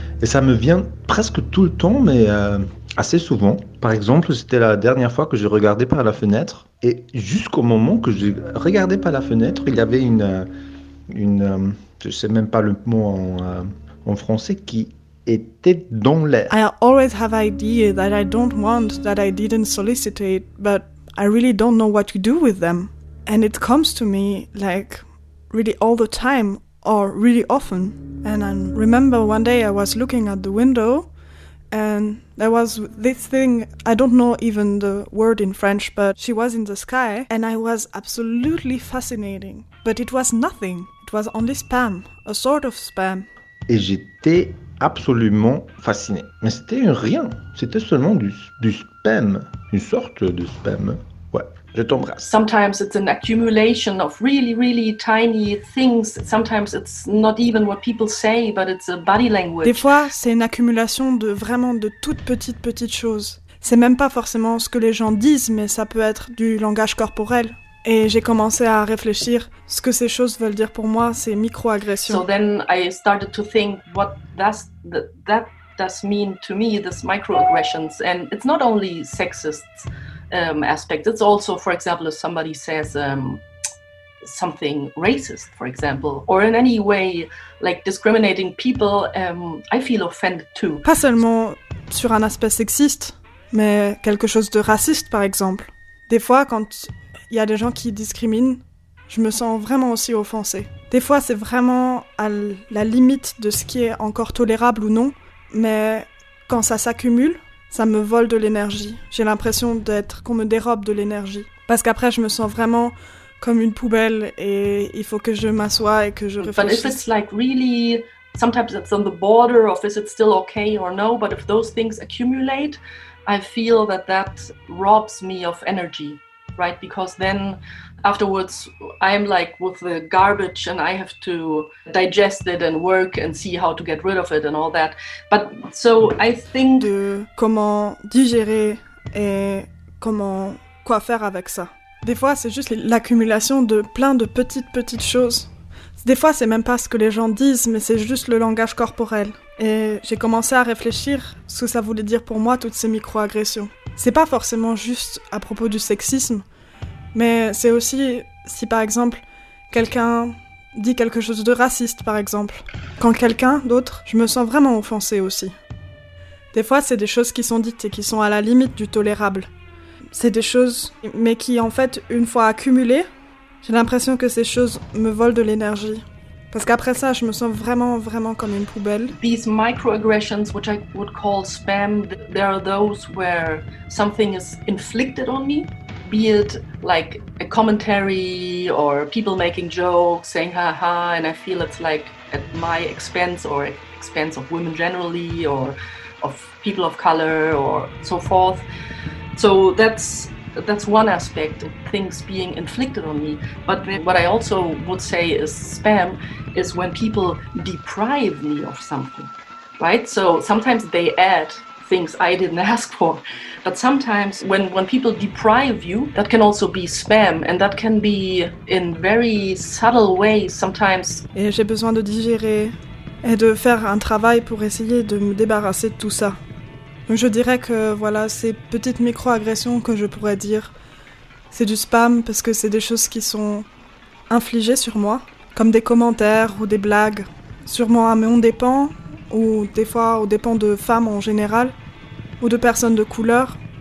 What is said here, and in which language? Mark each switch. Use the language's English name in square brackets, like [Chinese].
[French] Et ça me vient presque tout le temps, mais assez souvent. Par exemple, c'était la dernière fois que je regardais par la fenêtre, et jusqu'au moment que je regardais par la fenêtre, il y avait une je sais même pas le mot en français, qui était dans l'air. [English] I always have ideas that I don't want, that I didn't solicit, but I really don't know what to do with them. And it comes to me, like, really all the time, or really often. And I remember one day I was looking at the window, and there was this thing, I don't know even the word in French, but she was in the sky, and I was absolutely fascinating. But it was nothing. It was only spam, a sort of spam. [French] Et j'étais absolument fasciné. Mais c'était rien. C'était seulement du spam, une sorte de spam. Je t'embrasse. [English] Sometimes it's an accumulation of really, really tiny things. Sometimes it's not even what people say, but it's a body language. [French] Des fois, c'est une accumulation de vraiment de toutes petites choses. C'est même pas forcément ce que les gens disent, mais ça peut être du langage corporel. Et j'ai commencé à réfléchir ce que ces choses veulent dire pour moi, ces micro-agressions. [English] So then I started to think what that does mean to me, these microaggressions. And it's not only sexists. Aspect. It's also, for example, if somebody says something racist, for example, or in any way like discriminating people, I feel offended too. [French] Pas seulement sur un aspect sexiste, mais quelque chose de raciste, par exemple. Des fois, quand il y a des gens qui discriminent, je me sens vraiment aussi offensée. Des fois, c'est vraiment à la limite de ce qui est encore tolérable ou non, mais quand ça s'accumule, ça me vole de l'énergie. J'ai l'impression d'être qu'on me dérobe de l'énergie. Parce qu'après, je me sens vraiment comme une poubelle et il faut que je m'assoie et que je réfléchisse. [English] But if it's like really, sometimes it's on the border of is it still okay or no. But if those things accumulate, I feel that robs me of energy, right? Because then afterwards, I'm like with the garbage and I have to digest it and work and see how to get rid of it and all that. But so I think... [French] De comment digérer et comment quoi faire avec ça. Des fois, c'est juste l'accumulation de plein de petites choses. Des fois, c'est même pas ce que les gens disent, mais c'est juste le langage corporel. Et j'ai commencé à réfléchir ce que ça voulait dire pour moi, toutes ces micro-agressions. C'est pas forcément juste à propos du sexisme. Mais c'est aussi si, par exemple, quelqu'un dit quelque chose de raciste, par exemple. Quand quelqu'un d'autre, je me sens vraiment offensée aussi. Des fois, c'est des choses qui sont dites et qui sont à la limite du tolérable. C'est des choses, mais qui, en fait, une fois accumulées, j'ai l'impression que ces choses me volent de l'énergie. Parce qu'après ça, je me sens vraiment, vraiment comme une poubelle. [English] These microaggressions, which I would call spam, there are those where something is inflicted on me. Be it like a commentary or people making jokes, saying ha ha, and I feel it's like at my expense or at expense of women generally or of people of color or so forth. So that's one aspect of things being inflicted on me. But then what I also would say is spam is when people deprive me of something, right? So sometimes they add things I didn't ask for. But sometimes when people deprive you, that can also be spam, and that can be in very subtle ways sometimes. [French] Et j'ai besoin de digérer et de faire un travail pour essayer de me débarrasser de tout ça. Donc je dirais que voilà, ces petites micro-agressions que je pourrais dire, c'est du spam parce que c'est des choses qui sont infligées sur moi, comme des commentaires ou des blagues, sûrement à mon dépens, ou des fois aux dépens de femmes en général, ou de personnes de couleur.